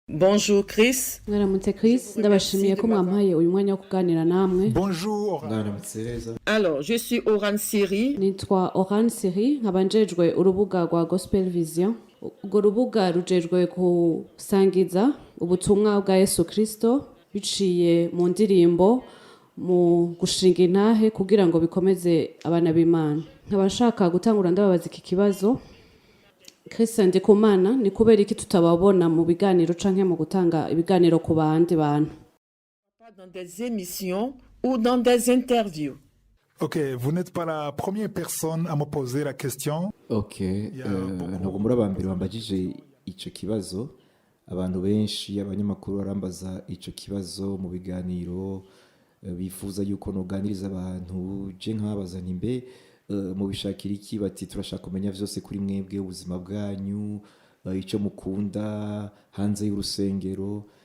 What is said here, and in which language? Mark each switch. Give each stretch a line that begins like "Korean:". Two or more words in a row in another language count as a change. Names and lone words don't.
French: Bonjour Chris.
Rundi: Mwaramutse Chris, ndabashimiye ko mwampaye uyu mwanya wo kuganira namwe.
French: Bonjour. Alors, je suis Oran Siri.
Rundi: Nitwa Oran Siri, nkaba njejwe urubuga rwa Gospel Vision. Urwo rubuga rujejwe gusangiza ubutumwa bwa Yesu Kristo biciye mu ndirimbo, mu gushinga intahe kugira ngo bikomeze abana b'Imana. Nkaba nshaka gutangura ndababaza iki kibazo. Chris Ndikumana, ni kubera iki tutababona mu biganiro canke mu gutanga ibiganiro ku bandi bantu?
French: Dans des émissions ou dans des interviews. Ok, vous n'êtes pas la première personne à me poser la question.
Rundi: Ok, ntabwo muri abambere bambajije ico kibazo. Abantu benshi abanyamakuru barambaza ico kibazo mu biganiro, bifuza yuko noganiriza abantu. Je nkabaza nti mbe mu bishakira iki? Bati turashaka kumenya vyose kuri mwebwe, ubuzima bwanyu, ico mukunda hanze y'urusengero.